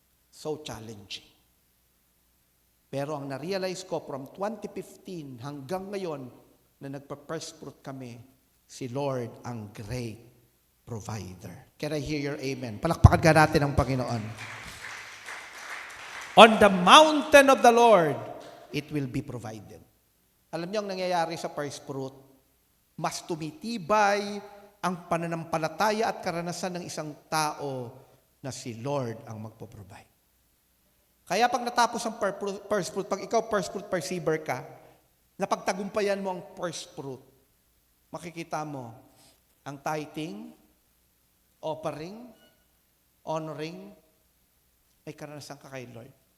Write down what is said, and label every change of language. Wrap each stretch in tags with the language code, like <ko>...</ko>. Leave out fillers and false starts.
<tl>So challenging. Pero ang na-realize ko from 2015 hanggang ngayon na nagpa-first fruit kami, si Lord ang great provider.</tl> <en>Can I hear your amen?</en> <tl>Palakpakan ka natin ang Panginoon.</tl> <en>On the mountain of the Lord, it will be provided.</en> <tl>Alam niyo ang nangyayari sa first fruit, mas tumitibay ang pananampalataya at karanasan ng isang tao na si Lord ang magpo-provide. Kaya pag natapos ang first fruit, pag ikaw first fruit receiver ka, napagtagumpayan mo ang first fruit, makikita mo ang tithing, offering, honoring, may karanasan ka kay Lord.</tl>